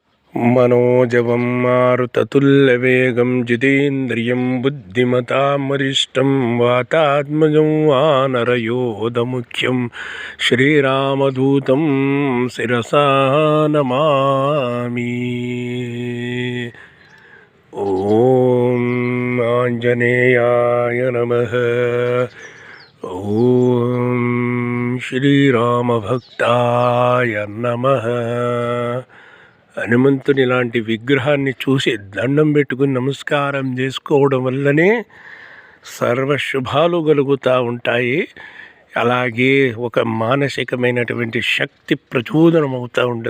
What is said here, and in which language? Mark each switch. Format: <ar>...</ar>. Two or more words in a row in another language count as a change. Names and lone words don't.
<sa>मनोजवं मारुततुल्यवेगं जितेन्द्रियं बुद्धिमतां वरिष्ठं वातात्मजं वानरयोधमुख्यं श्रीरामदूतं शिरसा नमामि। ॐ आञ्जनेयाय नमः। ॐ श्रीरामभक्ताय नमः।</sa> <te>హనుమంతుని లాంటి విగ్రహాన్ని చూసి దండం పెట్టుకుని నమస్కారం చేసుకోవడం వల్లనే సర్వశుభాలు కలుగుతూ ఉంటాయి. అలాగే ఒక మానసికమైనటువంటి శక్తి ప్రచోదనం అవుతూ ఉంటుంది.</te>